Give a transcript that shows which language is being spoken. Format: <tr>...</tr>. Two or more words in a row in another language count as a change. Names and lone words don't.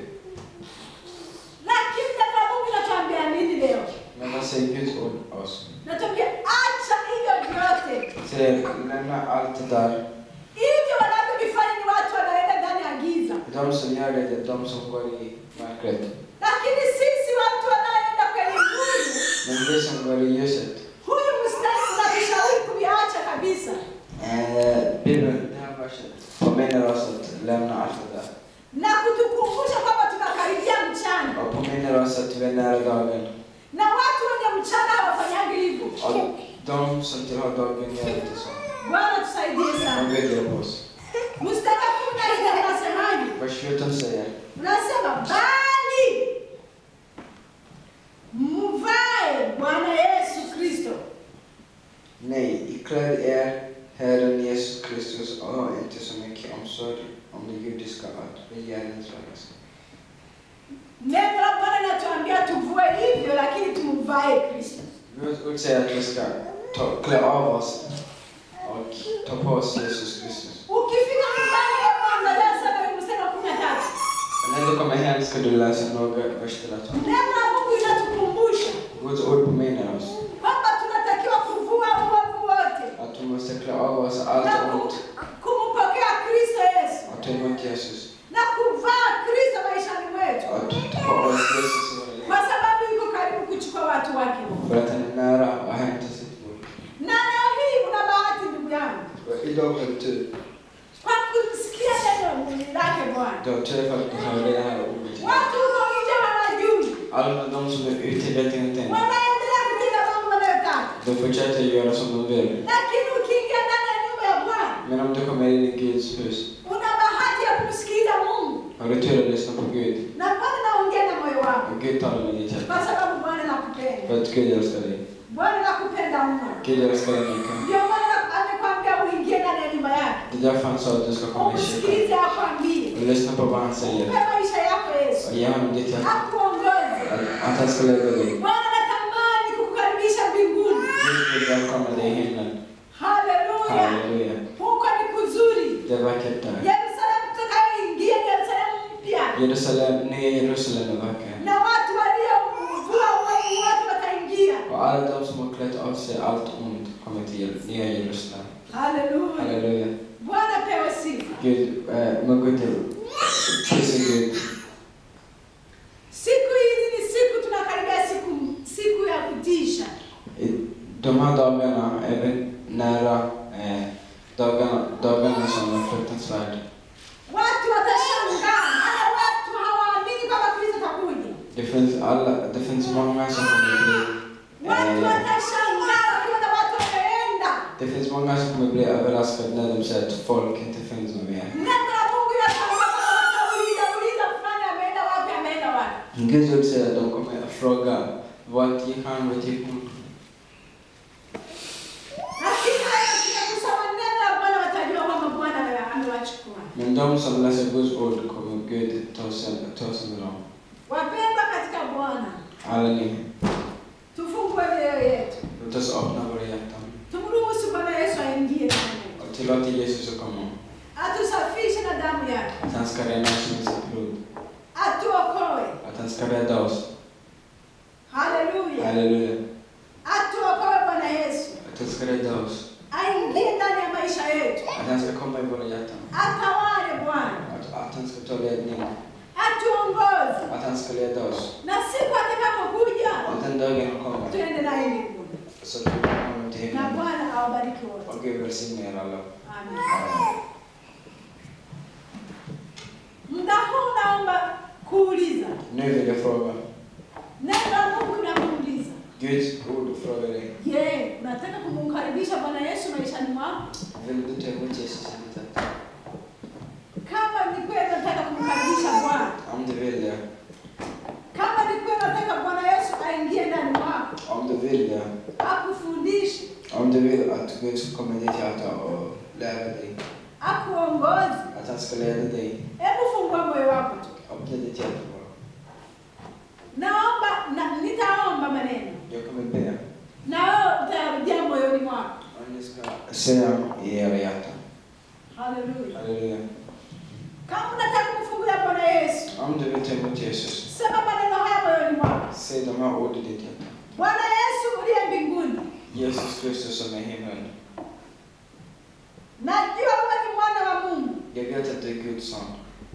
<sw>Lakini neno la Mungu linatuambia nini leo?</sw> <sv>Men vad säger Guds ord oss?</sv> <sw>Natuambia acha hivyo vyote.</sw> <sv>Säger lämna allt det där.</sv> <sw>Hivyo wanavyovifanya ni watu wanaenda ndani ya giza.</sw> <sv>De som gör gör det är de som går i mörkret.</sv> <sw>Lakini sisi watu wanaoenda kwenye nuru,</sw> <sv>Men vi som går i ljuset.</sv> <sw>huyu mstari unatushauri kuviacha kabisa.</sw> <sv>Bibeln, det här verset påminner oss att lämna allt det där.</sv> <sw>Na kutukumbusha kwamba tunakaribia mchana.</sw> <sv>Och påminner oss att vi är nära dagen.</sv> <sw>Na watu wenye mchana hawafanyangi hivyo.</sw> <sv>Och de som tillhör dagen gör inte så.</sv> <sw>Bwana tusaidie sana.</sw> <sv>De vet hjälpa oss.</sv> <sw>Mstari wa 14 unasemaje?</sw> <sv>Vers 14 säger.</sv> <sw>Unasema bali mvae Bwana Yesu Kristo.</sw> <sv>Nej, ikläd Herren Jesus Kristus och ha inte så mycket omsorg om det judiska att begärningsvägas.</sv> <sw>Neno la Bwana linatuambia tuvue hivyo lakini tumvae Kristo.</sw> <sv>Guds ord säger att vi ska klä av oss och ta på oss Jesus Kristus.</sv> <sw>Ukifika nyumbani leo unasema wewe mstari wa 13.</sw> <sv>När du kommer hem ska du läsa några vers till att</sv> <sw>Neno la Mungu linatukumbusha</sw> <sv>Guds ord påminner oss</sv> <sw>kwamba tunatakiwa kuvua uovu wote.</sw> <sv>att vi måste klä av oss allt ont</sv> <sw>Kumpokea Kristo Yesu.</sw> <sv>och ta emot Jesus.</sv> <sw>Na kuvaa Kristo maishani mwetu.</sw> <sv>Att ta på oss Jesus i våra liv.</sv> <sw>Kwa sababu yuko karibu kuchukua watu wake.</sw> <sv>För att han är nära och hämta sitt bord.</sv> <sw>Na leo hii una bahati ndugu yangu.</sw> <sv>Och idag har du tur.</sv> <sw>Kwa kusikia neno lake Bwana.</sw> <sv>Du har tur för att du hör det här ordet.</sv> <sw>Watu huko nje hawajui.</sw> <sv>Alla de som är ute vet ingenting.</sv> <sw>Wanaendelea kutenda mambo wanayotaka.</sw> <sv>De fortsätter göra som de vill.</sv> <sw>Lakini ukiingia ndani ya nyumba ya Bwana,</sw> <sv>Men om du kommer in i Guds hus,</sv> <sw>una bahati ya kumsikiza Mungu.</sw> <sv>har du tur att lyssna på Gud.</sv> <sw>Na Bwana anaongea na moyo wako.</sw> <sv>Och Gud talar med ditt</sv> <sw>Kwa</sw> <sv>hjärta.</sv> <sw>sababu Bwana anakupenda.</sw> <sv>För att Gud älskar dig.</sv> <sw>Bwana anakupenda mno.</sw> <sv>Gud älskar dig mycket.</sv> <sw>Ndio maana amekwambia uingie ndani ya nyumba yake.</sw> <sv>Det är därför han sa att du ska komma i kyrkan.</sv> <sw>Umsikilize akwambie.</sw> <sv>Och lyssna på vad han säger.</sv> <sw>Mpe maisha yako Yesu.</sw> <sv>Och ge honom ditt hjärta.</sv> <sw>Akuongoze.</sw> <sv>Att han ska leda dig.</sv> <sw>Bwana anatamani kukukaribisha mbinguni.</sw> <sv>Gud vill välkomna dig i himlen.</sv> <sw>Haleluya.</sw> <sv>Halleluja.</sv> <sw>Huko ni kuzuri.</sw> <sv>Det är vackert där.</sv> <sw>Yerusalemu tutakayoingia ni Yerusalemu mpya.</sw> <sv>Jerusalem, nya Jerusalem är vacker.</sv> <sw>Na watu waliovua uovu wote wataingia.</sw> <sv>Och alla de som har klätt av sig allt ont kommer till nya Jerusalem.</sv> <sw>Haleluya.</sw> <sv>Halleluja.</sv> <sw>Bwana pewe sifa.</sw> <sv>Gud, må Gud till. Prisa Gud.</sv> <sw>Siku hizi ni siku tunakaribia siku ya kutisha. De här dagarna är vi nära dagarna som är fruktansvärda. Watu watashangaa. Hata watu hawaamini kwamba Kristo atakuja.</sw> <sv>Det finns många som kommer bli</sv> <sw>Watu watashangaa wakiona watu wameenda.</sw> <sv>det finns många som kommer bli överraskade när de ser att folk inte finns mer.</sv> <sw>Neno la Mungu linatuambia kwamba watauliza fulani ameenda wapi, ameenda wapi.</sw> <sv>Guds ord säger att de kommer att fråga vart gick han, vart gick hon?</sv> <sw>Lakini hata tunaposoma neno la Bwana watajua kwamba Bwana amewachukua.</sw> <sv>Men de som läser Guds ord kommer Gud ta sig med dem.</sv> <sw>Wapendwa katika Bwana,</sw> <sv>Alla ni,</sv> <sw>tufungue mioyo yetu.</sw> <sv>låt oss öppna våra hjärtan.</sv> <sw>Tumruhusu Bwana Yesu aingie ndani.</sw> <sv>Och tillåta Jesus att komma.</sv> <sw>Atusafishe na damu yake.</sw> <sv>Att han ska rena oss med sitt blod.</sv> <sw>Atuokoe.</sw> <sv>Att han ska rädda oss.</sv> <sw>Haleluya.</sw> <sv>Halleluja.</sv> <sw>Atuokoe Bwana Yesu.</sw> <sv>Att han ska rädda oss.</sv> <sw>Aingie ndani ya maisha yetu.</sw> <sv>Att han ska komma i våra hjärtan.</sv> <sw>Atawale Bwana.</sw> <sv>Att han ska ta ledning.</sv> <sw>Atuongoze.</sw> <sv>Att han ska leda oss.</sv> <sw>Na siku atakapokuja,</sw> <sv>Och den dagen kommer.</sv> <sw>tuende naye mbinguni.</sw> <sv>Så att vi kommer till</sv> <sw>Na</sw> <sv>himlen.</sv> <sw>Bwana awabariki wote.</sw> <sv>Och Gud välsigne er alla. Amen.</sv> <sw>Muda huu naomba kuuliza.</sw> <sv>Nu vill jag fråga.</sv> <sw>Neno la Mungu linakuuliza.</sw> <sv>Guds ord frågar dig.</sv> <sw>Je, unataka kumkaribisha Bwana Yesu maishani mwako?</sw> <sv>Vill du ta emot Jesus i ditt hjärta?</sv> <sw>Kama ni kweli unataka kumkaribisha Bwana.</sw> <sv>Om du vill det.</sv> <sw>Kama ni kweli unataka Bwana Yesu aingie ndani mwako.</sw> <sv>Om du vill det.</sv> <sw>Akufundishe.</sw> <sv>Om du vill att Gud ska komma i ditt hjärta och lära dig.</sv> <sw>Akuongoze.</sw> <sv>Att han ska leda dig.</sv> <sw>Hebu fungua moyo wako tu.</sw> <sv>Öppna ditt hjärta bara.</sv> <sw>Nitaomba maneno.</sw> <sv>Jag kommer be.</sv> <sw>Na wewe utarudia moyoni mwako.</sw> <sv>Och ni ska säga i era hjärtan.</sv> <sw>Haleluya.</sw> <sv>Halleluja.</sv> <sw>Kama unataka kufungulia Bwana Yesu,</sw> <sv>Om du vill ta emot Jesus.</sv> <sw>sema maneno haya moyoni mwako.</sw> <sv>Säg de här orden i ditt hjärta.</sv> <sw>Bwana Yesu uliye mbinguni.</sw> <sv>Jesus Kristus som är i himlen.</sv> <sw>Najua wewe ni mwana wa Mungu.</sw> <sv>Jag vet att du är Guds son.</sv>